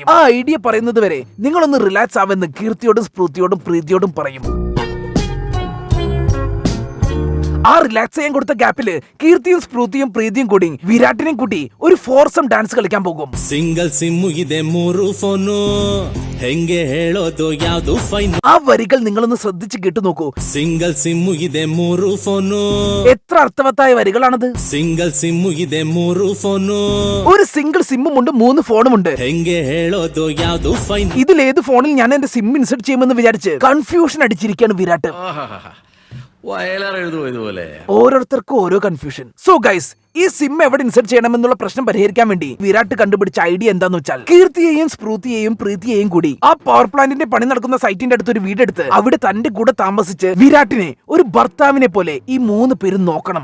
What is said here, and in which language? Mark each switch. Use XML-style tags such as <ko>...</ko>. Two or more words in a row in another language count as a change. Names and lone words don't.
<ml>ആ ഐഡിയ പറയുന്നത് വരെ നിങ്ങളൊന്ന് റിലാക്സ് ആവെന്ന് കീർത്തിയോടും സ്മൃതിയോടും പ്രീതിയോടും പറയും. ആ റിലാക്സ് ചെയ്യാൻ കൊടുത്ത ഗ്യാപ്പില് കീർത്തിയും സ്മൃതിയും പ്രീതിയും കൂടി വിരാട്ടിനെയും കൂട്ടി ഒരു</ml> <en>foursome dance</en> <ml>കളിക്കാൻ പോകും.</ml> <kn>ಸಿಂಗಲ್ ಸಿಮ್ಮು ಇದೆ 3 ಫೋನು ಹೆಂಗೆ ಹೇಳೋದು ಯಾವುದು ಫೈನ್.</kn> <ml>ആ വരികൾ നിങ്ങളൊന്ന് ശ്രദ്ധിച്ച് കേട്ടു നോക്കൂ.</ml> <kn>ಸಿಂಗಲ್ ಸಿಮ್ಮು ಇದೆ 3 ಫೋನು.</kn> <ml>എത്ര അർത്ഥവത്തായ വരികളാണത്.</ml> <kn>ಸಿಂಗಲ್ ಸಿಮ್ಮು ಇದೆ 3 ಫೋನು.</kn> <ml>ഒരു സിംഗിൾ സിമ്മും ഉണ്ട് 3 ഫോണും ഉണ്ട്.</ml> <kn>ಹೆಂಗೆ ಹೇಳೋದು ಯಾವುದು ಫೈನ್.</kn> <ml>ഇതിലേത് ഫോണിൽ ഞാൻ എന്റെ</ml> <en>sim insert</en> <ml>ചെയ്യുമെന്ന് വിചാരിച്ച് കൺഫ്യൂഷൻ അടിച്ചിരിക്കുകയാണ് വിരാട്ട്. ഓരോരുത്തർക്കും ഓരോ കൺഫ്യൂഷൻ.</ml> <en>so guys,</en> <ml>ഈ സിം എവിടെ ഇൻസെർട്ട് ചെയ്യണമെന്നുള്ള പ്രശ്നം പരിഹരിക്കാൻ വേണ്ടി വിരാട്ട് കണ്ടുപിടിച്ച ഐഡിയ എന്താന്ന് വെച്ചാൽ കീർത്തിയെയും സ്മൃതിയെയും പ്രീതിയെയും കൂടി ആ</ml> <en>power plant</en> <ml>പണി നടക്കുന്ന സൈറ്റിന്റെ അടുത്ത് ഒരു വീടെടുത്ത് അവിടെ തന്റെ കൂടെ താമസിച്ച് വിരാട്ടിനെ ഒരു ഭർത്താവിനെ പോലെ ഈ 3 പേരും നോക്കണം.</ml>